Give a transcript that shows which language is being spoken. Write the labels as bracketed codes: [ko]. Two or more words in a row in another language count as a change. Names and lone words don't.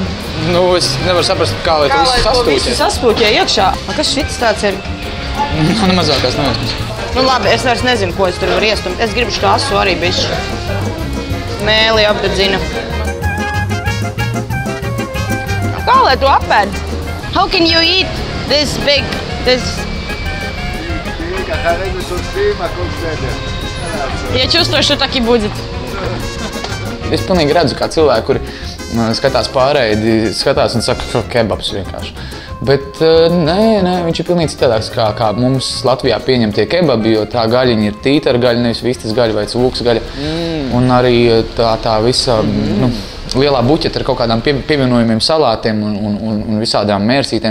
[lv] Nu, es nevaru saprast, kā lai to visu saspūķē iekšā. Kas šis tāds ir? Man mazākās nejausmas. Nu labi, es vairs nezinu, ko es tur varu iestumt. Es gribu šo asu arī bišķi. Mēli apdedzina. Kā lai to apēd? [en] How can you eat this big? [ru] Я чувствую, что так и будет. [lv] Es pilnīgi redzu, kā cilvēki, kuri skatās pārēdi, skatās un saka, ka kebabs vienkārši. Bet nē, viņš ir pilnīgi citādāks kā mums Latvijā pieņemtie kebabi, jo tā gaļiņa ir tītara gaļa, nevis vistas gaļa vai cūkas gaļa. Un arī tā visa lielā buķeta ar kaut kādām pievienojumiem salātiem un visādām mērsītēm.